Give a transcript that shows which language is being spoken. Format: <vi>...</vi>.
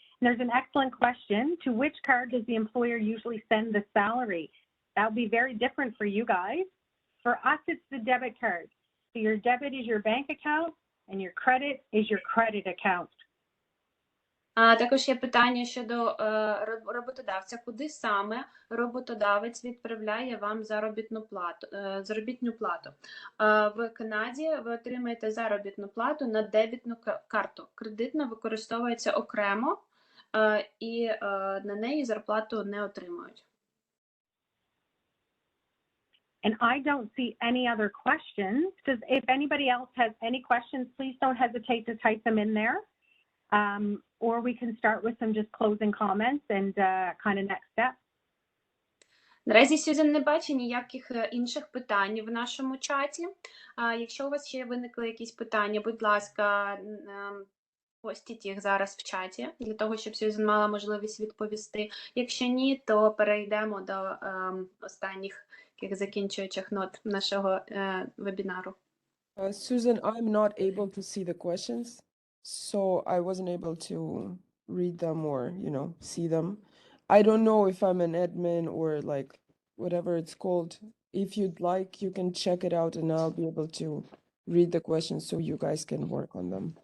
<en>There's an excellent question. To which card does the employer usually send the salary? That'll be very different for you guys. For us, it's the debit card. So your debit is your bank account and your credit is your credit account.</en> <uk>Також є питання щодо роботодавця. Куди саме роботодавець відправляє вам заробітну плату? В Канаді ви отримаєте заробітну плату на дебітну карту. Кредитна використовується окремо, і на неї зарплату не отримують.</uk> <en>And I don't see any other questions. If anybody else has any questions, please don't hesitate to type them in there. Or we can start with some just closing comments and kind of next steps.</en> <uk>Наразі Сюзан не бачить ніяких інших питань в нашому чаті. Якщо у вас ще виникли якісь питання, будь ласка, постіть їх зараз в чаті, для того, щоб Сюзан мала можливість відповісти. Якщо ні, то перейдемо до останніх закінчуючих нот нашого вебінару.</uk> <en>Susan, I'm not able to see the questions, so I wasn't able to read them or, see them. I don't know if I'm an admin or like whatever it's called. If you'd like, you can check it out and I'll be able to read the questions so you guys can work on them.</en>